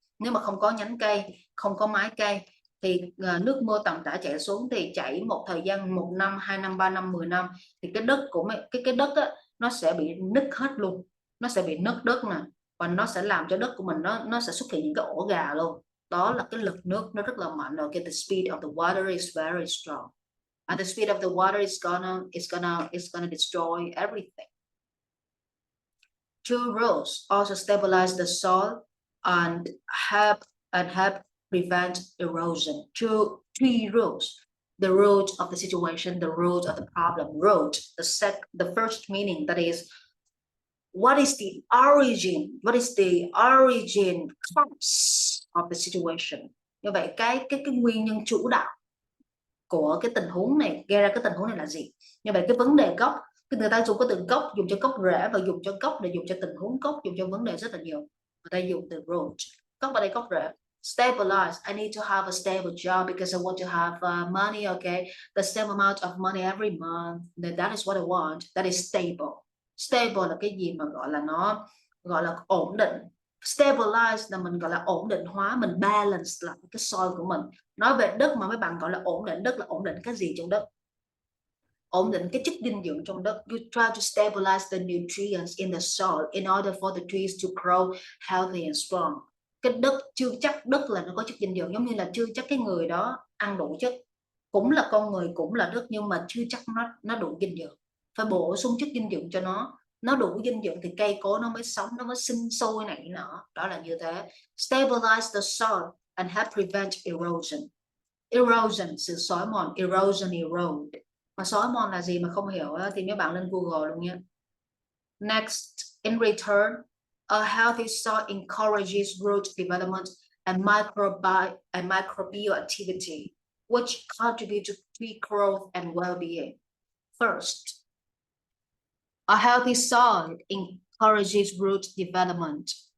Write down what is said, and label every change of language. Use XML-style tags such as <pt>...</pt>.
<vi>Nếu mà không có nhánh cây, không có mái cây, thì nước mưa tầm tã chảy xuống thì chảy một thời gian 1 năm, 2 năm, 3 năm, 10 năm, thì cái đất của cái đất á, nó sẽ bị nứt hết luôn, nó sẽ bị nứt đất nè, và nó sẽ làm cho đất của mình nó sẽ xuất hiện những cái ổ gà luôn. Đó là cái lực nước nó rất là mạnh rồi.</vi> <en>The speed of the water is very strong. And the speed of the water is gonna destroy everything. Two rows also stabilize the soil and help prevent erosion. Three rows. The root of the situation, the root of the problem. Root, the first meaning, that is, what is the origin? What is the origin cause of the situation?</en> <vi>Như vậy cái nguyên nhân chủ đạo của cái tình huống này, gây ra cái tình huống này là gì? Như vậy cái vấn đề gốc, người ta dùng cái từ gốc, dùng cho gốc rễ, và dùng cho gốc để dùng cho tình huống gốc, dùng cho vấn đề rất là nhiều. Người ta dùng từ root, gốc ở đây gốc rễ.</vi> <en>Stabilize, I need to have a stable job because I want to have money, okay, the same amount of money every month. That is what I want. That is stable.</en> <vi>Stable là cái gì mà gọi là ổn định. Stabilize là mình gọi là ổn định hóa, mình balance lại cái soil của mình. Nói về đất mà mấy bạn gọi là ổn định đất, là ổn định cái gì trong đất? Ổn định cái chất dinh dưỡng trong đất.</vi> <en>You try to stabilize the nutrients in the soil in order for the trees to grow healthy and strong.</en> <vi>Cái đất chưa chắc đất là nó có chất dinh dưỡng, giống như là chưa chắc cái người đó ăn đủ chất. cũng là con người, cũng là đất, nhưng mà chưa chắc nó đủ dinh dưỡng. Phải bổ sung chất dinh dưỡng cho nó đủ dinh dưỡng thì cây cối nó mới sống, nó mới sinh sôi nảy nở. Đó là như thế.</vi> <en>Stabilize the soil and help prevent erosion.</en> <vi>Erosion, sự xói mòn. Erosion, erode. Mà xói mòn là gì mà không hiểu thì mấy bạn lên Google luôn nhé.</vi> <en>Next, in return, a healthy soil encourages root development and microbial activity, which contribute to tree growth and well-being. First, a healthy soil encourages root development.</en>